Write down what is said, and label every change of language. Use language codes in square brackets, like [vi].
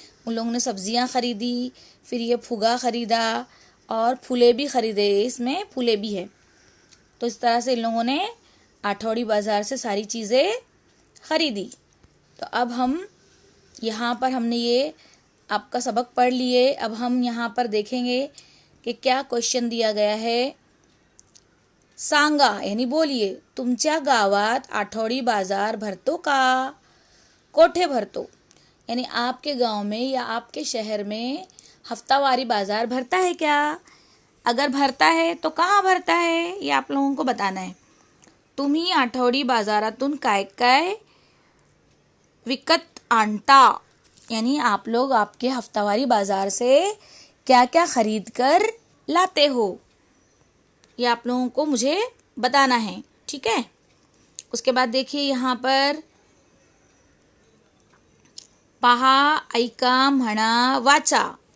[hi] उन लोगों ने सब्जियाँ खरीदी, फिर ये फुगा खरीदा और फूले भी खरीदे, इसमें फूले भी है। तो इस तरह से इन लोगों ने आठौड़ी बाज़ार से सारी चीज़ें खरीदी। तो अब हम यहाँ पर हमने ये आपका सबक पढ़ लिए। अब हम यहाँ पर देखेंगे कि क्या क्वेश्चन दिया गया है। [mr] सांगा [hi] यानी बोलिए, [mr] तुमच्या गावात आठवडी बाजार भरतो का? कोठे भरतो? [hi] यानी आपके गांव में या आपके शहर में हफ्तावारी बाजार भरता है क्या? अगर भरता है तो कहाँ भरता है, ये आप लोगों को बताना है। [mr] तुम्ही आठवडी बाजारातून काय काय विकत आणता? [hi] यानी आप लोग आपके हफ्तावारी बाजार से क्या क्या खरीद कर लाते हो, ये आप लोगों को मुझे बताना है, ठीक है। उसके बाद देखिए यहाँ पर [mr] पहा, ऐका, म्हणा, वाचा।